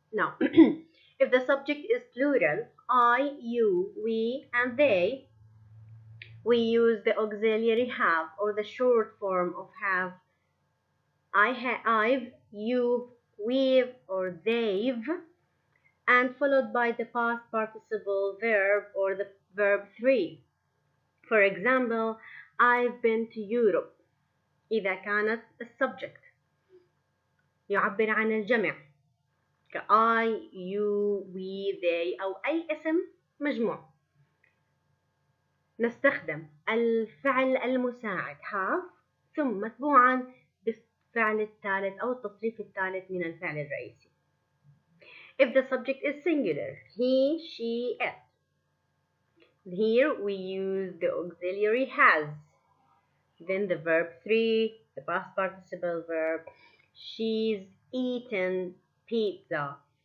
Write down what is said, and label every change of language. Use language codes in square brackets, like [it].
[en] Now, if the subject is plural, I, you, we, and they, we use the auxiliary have or the short form of have. I've, you've, we've, or they've, and followed by the past participle verb or the verb 3. For example, I've been to Europe. [ar] إذا كانت السبجكت يعبر عن الجمع [en] I, you, we, they [ar] أو أي اسم مجموع. نستخدم الفعل المساعد have ثم متبوعا بالفعل الثالث أو التصريف الثالث من الفعل الرئيسي. [en] If the subject is singular, he, she, it. Here we use the auxiliary has. Then the verb 3, the past participle verb. She's eaten pizza.